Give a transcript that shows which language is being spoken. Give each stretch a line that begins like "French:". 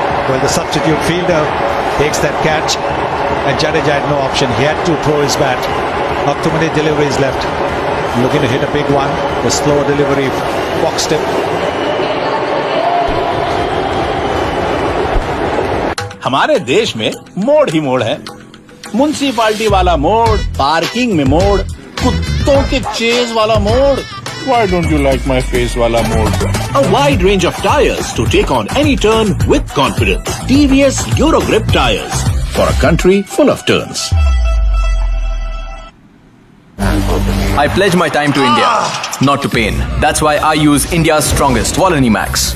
English: Well, the substitute fielder takes that catch, and Jadeja had no option. He had to throw his bat. Not too many deliveries left. Looking to hit a big one. The slow delivery boxed him.
Hindi: हमारे देश में मोड़ ही मोड़ है. Municipality वाला मोड़, parking में मोड़, कुत्तों के चेज वाला मोड़.
English: Why don't you like my face wala mode? A wide range of tires to take on any turn with confidence. TVS Eurogrip tires for a country full of turns. I pledge my time to India, not to pain. That's why I use India's strongest Volini Max.